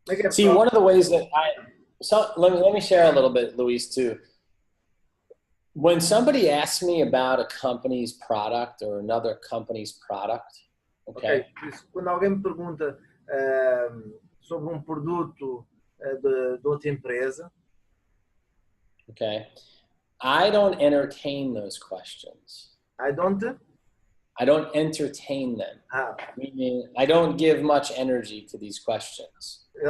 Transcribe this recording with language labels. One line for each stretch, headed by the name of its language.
English: See, one of the ways that let me share a little bit, Luis, too. When somebody asks me about a company's product or another company's product, okay.
Portuguese: Quando alguém me pergunta sobre produto de outra empresa,
English: okay, I don't entertain those questions. I don't entertain them. Meaning, I don't give much energy to these questions.